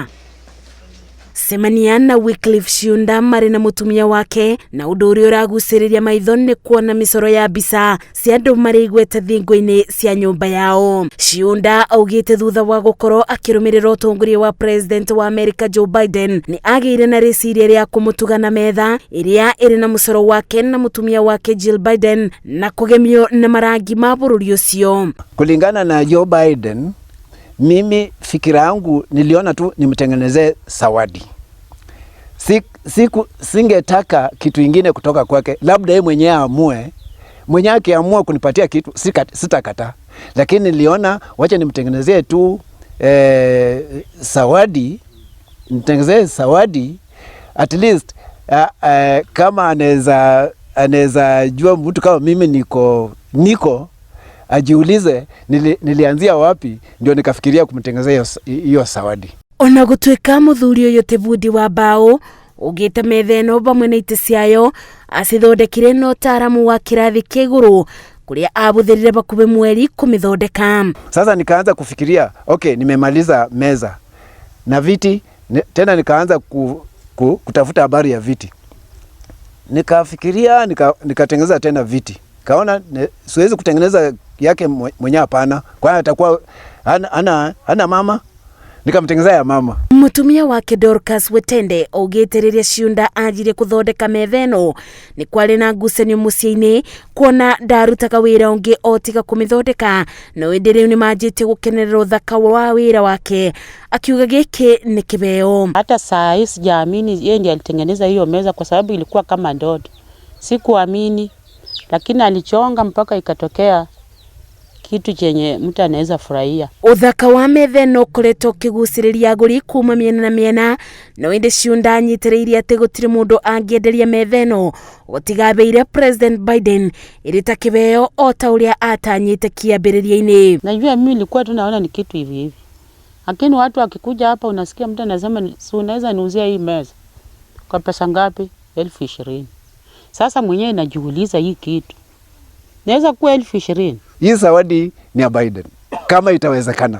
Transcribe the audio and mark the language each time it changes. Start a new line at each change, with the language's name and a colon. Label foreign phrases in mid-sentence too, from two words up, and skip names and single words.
Kikuyu: Semania na Wycliffe Ciunda marĩ na mũtumia wake, na ũndũ ũrĩa ũragucĩrĩria maitho nĩ kuona mĩcoro ya mbica cia andũ marĩ igweta thingo-inĩ cia nyũmba yao. Ciunda augĩte thutha wa gũkorwo akĩrũmĩrĩra ũtongoria wa president wa America Joe Biden nĩ agĩire na rĩciria rĩa kũmũtuga na metha ĩrĩa ĩrĩ na mũcoro wake na mũtumia wake Jill Biden na kũgemio na marangi ma bũrũri ũcio.
Swahili: Kulingana na Joe Biden, mimi fikira yangu niliona tu nimtengenezee zawadi. Singetaka kitu ingine kutoka kwake, labda yeye mwenyewe amue. Mwenyewe akiamua kunipatia kitu sitakata, lakini niliona wacha nimtengenezee tu zawadi, nimtengenezee zawadi
English: at least
Swahili: kama anaweza jua mtu kama mimi niko ajiulize nilianzia wapi, ndio nikafikiria kumtengenezea hiyo zawadi.
Kikuyu: Ona gũtuĩka mũthuri ũyũ ti bundi wa mbaũ, ũgĩte metha ĩno bamwe na itĩ ciayo acithondekire na ũtaaramu wa kĩrathi kĩa igũrũ kũrĩa abũthĩrire bakuhĩ mweri kũmĩthondeka.
Swahili: Sasa nikaanza kufikiria, okay, nimemaliza meza na viti, tena nikaanza kutafuta habari ya viti. Nikafikiria nikatengeneza tena viti. Kaona siwezi kutengeneza yake mwenyewe, hapana, kwani atakuwa hana mama. Nikamtengeneza ya mama.
Kikuyu: Mutumia wake Dorcas Wetende augĩte rĩrĩa Ciunda anjire kũthondeka metha ĩno nĩ kwarĩ na ngucanio mũciĩ-inĩ, kuona ndarutaga wĩra ũngĩ o tiga kũmĩthondeka, na hĩndĩ rĩu nĩ manjĩtie gũkenerera ũthaka wa wĩra wake, akiuga gĩkĩ nĩ kĩbeo.
Swahili: Hata saa hii sijaamini yeye ndiye alitengeneza hiyo meza, kwa sababu ilikuwa kama ndoto. Sikuamini, lakini alichonga mpaka ikatokea kitu chenye mtu anaweza furahia.
Kikuyu: Uthaka wa metha no ũkoretwo ũkĩgucĩrĩria agũri kuma mĩena na mĩena, no ĩndĩ Ciunda anyitĩrĩire atĩ gũtirĩ mũndũ angĩenderia metha ĩno gũtiga beire President Biden ĩrĩ ta kĩbeo o ta ũrĩa atanyĩte kĩambĩrĩria-inĩ.
Swahili: Najua mimi nilikuwa tu naona ni kitu hivi hivi, lakini watu wakikuja hapa unasikia mtu anasema si unaweza niuzia hii meza kwa pesa ngapi? 20,000. Sasa mwenyewe najiuliza hii kitu naweza kuwa 20,000? Hii zawadi ni ya Biden kama itawezekana.